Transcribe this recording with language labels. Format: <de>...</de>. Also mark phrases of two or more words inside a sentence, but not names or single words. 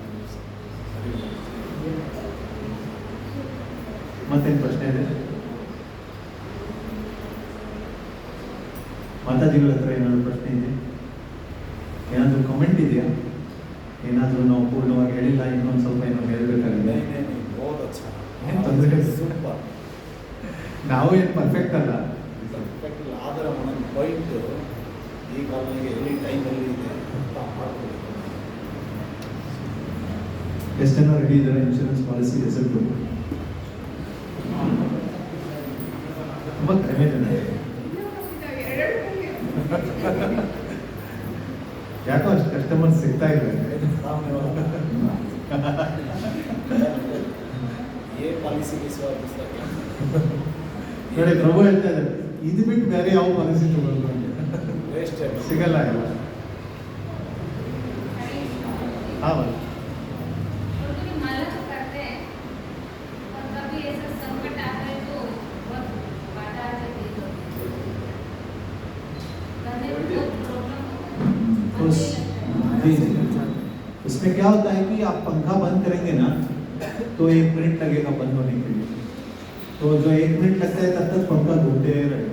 <kn>ಮತ್ತೇನು ಪ್ರಶ್ನೆ ಇದೆ? ಮಾತಾಜಿಗಳ ಹತ್ರ ಏನಾದ್ರು ಪ್ರಶ್ನೆ ಇದೆ? ಏನಾದರೂ ಕಮೆಂಟ್ ಇದೆಯಾ? ಏನಾದರೂ ನಾವು ಪೂರ್ಣವಾಗಿ ಹೇಳಿಲ್ಲ, ಇನ್ನೊಂದು ಸ್ವಲ್ಪ ಏನೋ ಹೇಳಬೇಕಾಗಿದೆ?</kn> <hi>बहुत अच्छा,</hi> <kn>ಏನು ತೊಂದರೆ ಇಲ್ಲ. ಸೂಪರ್. ನಾವು ಏನು ಪರ್ಫೆಕ್ಟ್ ಅಲ್ಲ. ಪರ್ಫೆಕ್ಟ್ ಆದ್ರೆ ಒಂದೊಂದು ಪಾಯಿಂಟ್ ಈ ಕಾಲದಲ್ಲಿ ಎಲ್ಲಿ ಟೈಮಲ್ಲಿ ಇದೆ ಅಂತ ಮಾಡ್ಕೊಳ್ಳಿ. ಎಷ್ಟು ಜನ ರೆಡಿ ಇದ್ದಾರೆ</kn> <en>insurance policy</en> <kn>ಹೆಸರು? ತುಂಬ ಕಡಿಮೆ ಜನ. ಯಾಕೋ ಅಷ್ಟು ಕಸ್ಟಮರ್ಸ್ ಸಿಗ್ತಾ ಇಲ್ಲ.</kn> <hi>ये पॉलिसी के सिवा दूसरा क्या?</hi> <kn>ನೋಡಿ, ಪ್ರಭು ಹೇಳ್ತಾ ಇದ್ದಾರೆ, ಇದು ಬಿಟ್ಟು ಬೇರೆ ಯಾವ ಪಾಲಿಸಿ ತಗೊಳ್ಳೋದು ಅಂತ.</kn> <hi>वेस्ट है.</hi> <kn>ಸಿಗಲ್ಲ ಇಲ್ಲ.</kn> <hi>हाँ भाई, और कभी माला तो करते हैं, और कभी ऐसा संकट आता है तो बहुत बाधा आ जाती है, करने में बहुत प्रॉब्लम उस जी जी उसमें क्या होता है कि आप पंखा बंद करेंगे ना तो 1 मिनट लगेगा बंद होने के लिए, तो जो 1 मिनट लगता है तब तक पंखा घूमते रहेगा।</hi>